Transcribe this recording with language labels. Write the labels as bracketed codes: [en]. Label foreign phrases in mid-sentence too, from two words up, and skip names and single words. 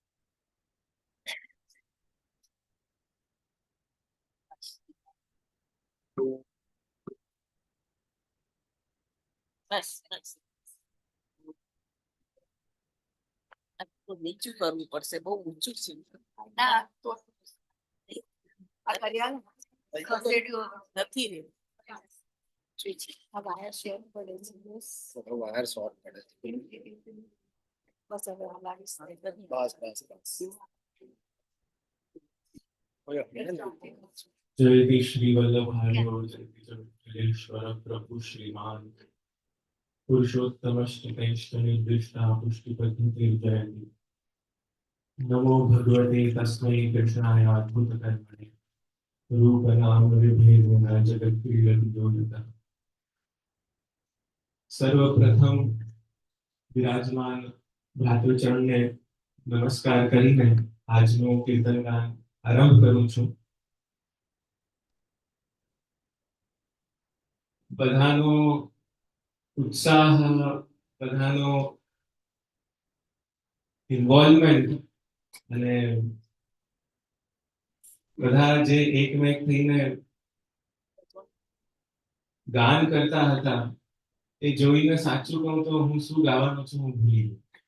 [gu] બસ બસ આ તો નીચું કરવું પડશે, બહુ ઊંચું છે. ના તો આ કર્યા ખસેડ્યું નથી રે. આ વાયર શેર પડે છે બસ. વાયર શોર્ટ પડે છે. બસ હવે આ લાવીશ. બસ. [sa] जयति श्री वल्लभार्य जयति जगदीश्वर प्रभु श्रीमान पुरुषोत्तमश्च निर्दिष्टा पुष्टि पद्धति जयति नमो भगवते तस्मै कृष्णाय अद्भुत कर्मणे रूप नाम विभेदेन जगत क्रीडति [gu] સર્વપ્રથમ વિરાજમાન ભ્રાતૃચરણ ને નમસ્કાર કરીને આજનું કીર્તન ગાન આરંભ કરું છું. બધાનો ઉત્સાહ, બધાનો ઇન્વોલ્વમેન્ટ અને બધા જે એકમેક થઈને ગાન કરતા હતા એ જોઈને સાચું કહું તો હું શું ગાવાનો છું હું ભૂલી ગયો.